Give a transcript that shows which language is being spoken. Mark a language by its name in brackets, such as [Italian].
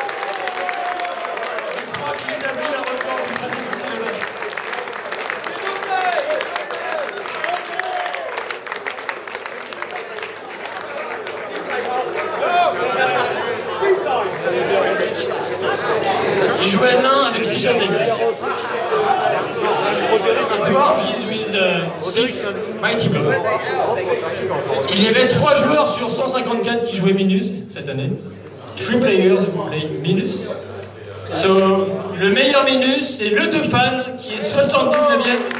[French] Je crois qu'il établit un record qui sera dépassé demain. Il jouait nain avec 6 châtaignes. [English] Dwarf is with 6 Mighty Blow. [French] Il y avait 3 joueurs sur 154 qui jouaient minus cette année. [English] 3 players who played minus. [French] So, le meilleur minus, c'est le Defan qui est 79e avec des...